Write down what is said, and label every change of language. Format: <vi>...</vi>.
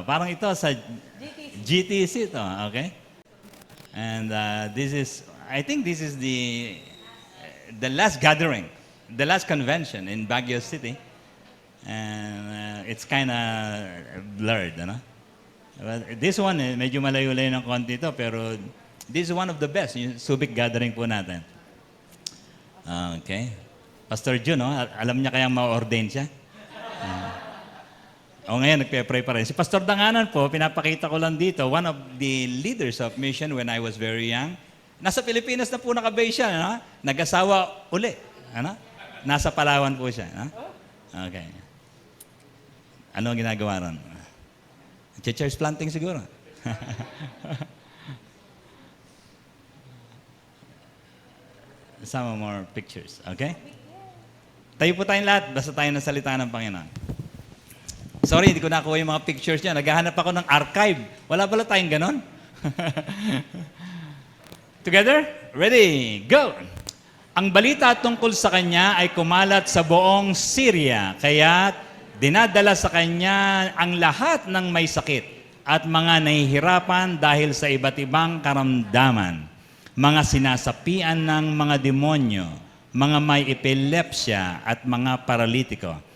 <tl>Parang ito sa GTC ito, okay?</tl> <en>And I think this is the last gathering, the last convention in Baguio City. And it's kind of blurred, But this one,</en> <tl>medyo malayo-layo ng konti ito, pero</tl> <en>this is one of the best, yung Subic gathering po natin. Okay.</en> <tl>Pastor Jun, alam niya kayang ma-ordain siya? Ngayon, nagpe-pray pa rin. Si Pastor Danganan po, pinapakita ko lang dito,</tl> <en>one of the leaders of mission when I was very young.</en> <tl>Nasa Pilipinas na po nakabase siya, nag-asawa uli. Nasa Palawan po siya. Okay. Ano ang ginagawa ron? Church planting siguro.</tl> <en>Some more pictures, okay?</en> <tl>Tayo po tayong lahat, basta tayo nasalita ng Panginoon. Sorry, hindi ko nakuha yung mga pictures niya. Naghahanap ako ng archive. Wala pala tayong ganon.</tl> <en>Together? Ready? Go!</en> <tl>Ang balita tungkol sa kanya ay kumalat sa buong Syria, kaya dinadala sa kanya ang lahat ng may sakit at mga nahihirapan dahil sa iba't ibang karamdaman, mga sinasapian ng mga demonyo, mga may epilepsya at mga paralitiko.</tl>